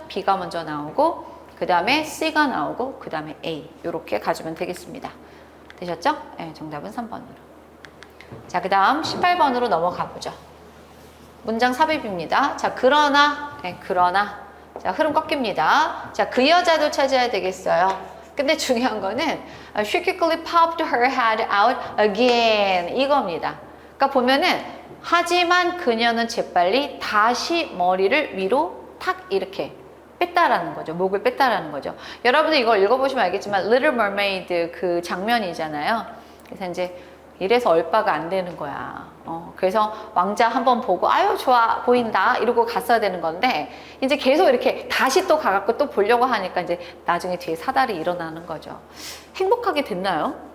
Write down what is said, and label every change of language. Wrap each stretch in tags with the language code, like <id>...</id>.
<ko>B가 먼저 나오고 그 다음에 C가 나오고 그 다음에 A 이렇게 가주면 되겠습니다. 되셨죠? 네, 정답은 3번으로. 자, 그 다음 18번으로 넘어가 보죠. 문장 삽입입니다. 자, 그러나, 네, 그러나. 자, 흐름 꺾입니다. 자, 그 여자도 찾아야 되겠어요. 근데 중요한 거는</ko> <en>she quickly popped her head out again</en> <ko>이겁니다. 그러니까 보면은 하지만 그녀는 재빨리 다시 머리를 위로 탁 이렇게 뺐다라는 거죠. 목을 뺐다라는 거죠. 여러분들 이걸 읽어보시면 알겠지만 Little Mermaid 그 장면이잖아요. 그래서 이제 이래서 얼빠가 안 되는 거야. 그래서 왕자 한번 보고 아유 좋아 보인다 이러고 갔어야 되는 건데 이제 계속 이렇게 다시 또 가갖고 또 보려고 하니까 이제 나중에 뒤에 사달이 일어나는 거죠. 행복하게 됐나요?</ko>